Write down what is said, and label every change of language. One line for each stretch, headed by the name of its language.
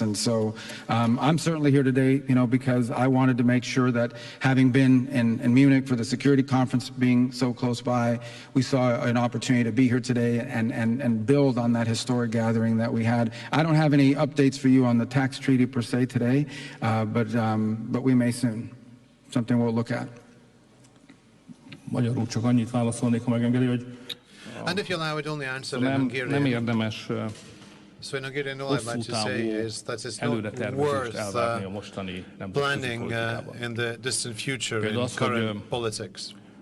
English: And so I'm certainly here today, because I wanted to make sure that, having been in Munich for the security conference, being so close by, we saw an opportunity to be here today and build on that historic gathering that we had. I don't have any updates for you on the tax treaty per se today, but we may soon. Something we'll look at.
Hungarian: Magyarul csak annyit válaszolnék, ha megengedi, hogy
English: And if you allow it, only answer in Hungarian.
Hungarian: Nem érdemes
English: So in Hungarian, all I'd like to say is that it's not worth planning in the distant future in current politics.